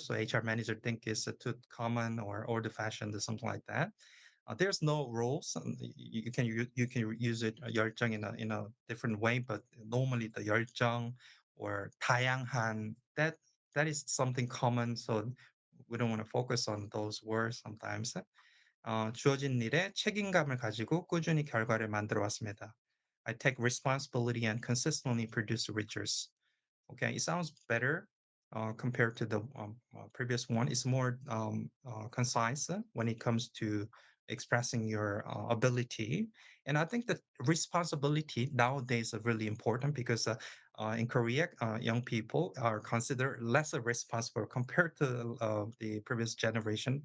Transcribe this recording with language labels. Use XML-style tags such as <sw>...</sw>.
<en>So HR manager think it's too common or old-fashioned or something like that. There's no rules. You can use it 열정 in a different way, but normally the 열정 or 다양한, that is something common. So we don't want to focus on those words sometimes.</en> <ko>주어진 일에 책임감을 가지고 꾸준히 결과를 만들어 왔습니다.</ko> <en>I take responsibility and consistently produce results. Okay, it sounds better compared to the previous one. It's more concise when it comes to expressing your ability. And I think that responsibility nowadays is really important, because in Korea, young people are considered less responsible compared to the previous generation.</en>